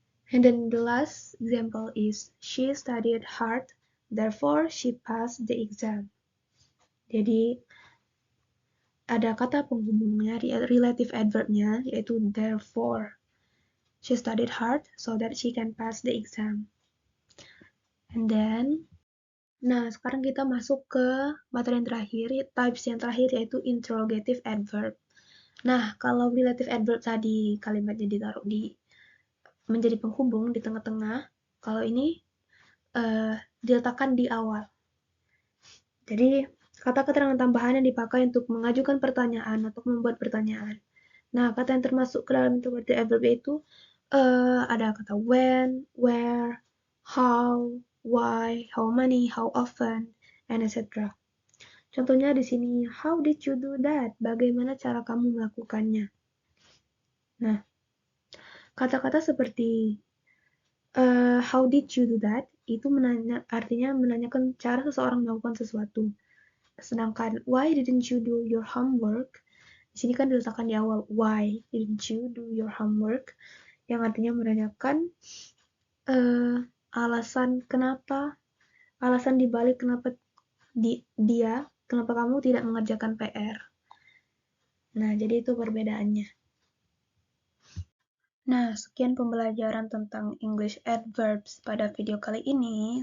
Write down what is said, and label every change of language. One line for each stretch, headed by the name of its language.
English: And then the last example is she studied hard, therefore she passed the exam.
Indonesian: Jadi ada kata penghubungnya, relative adverbnya yaitu therefore.
English: She studied hard so that she can pass the exam. And then,
Indonesian: nah sekarang kita masuk ke materi yang terakhir, types yang terakhir yaitu interrogative adverb. Nah, kalau relative adverb tadi kalimatnya ditaruh di menjadi penghubung di tengah-tengah, kalau ini diletakkan di awal. Jadi, kata keterangan tambahan yang dipakai untuk mengajukan pertanyaan atau membuat pertanyaan. Nah, kata yang termasuk ke dalam interrogative adverb itu ada kata when, where, how, why, how many, how often, and etc. Contohnya di sini,
English: how did you do that?
Indonesian: Bagaimana cara kamu melakukannya? Nah, kata-kata seperti
English: how did you do that?
Indonesian: Itu artinya menanyakan cara seseorang melakukan sesuatu. Sedangkan
English: why didn't you do your homework?
Indonesian: Di sini kan diletakkan di awal,
English: why didn't you do your homework?
Indonesian: Yang artinya menanyakan alasan dibalik kenapa kenapa kamu tidak mengerjakan PR. Nah, jadi itu perbedaannya. Nah, sekian pembelajaran tentang English adverbs pada video kali ini.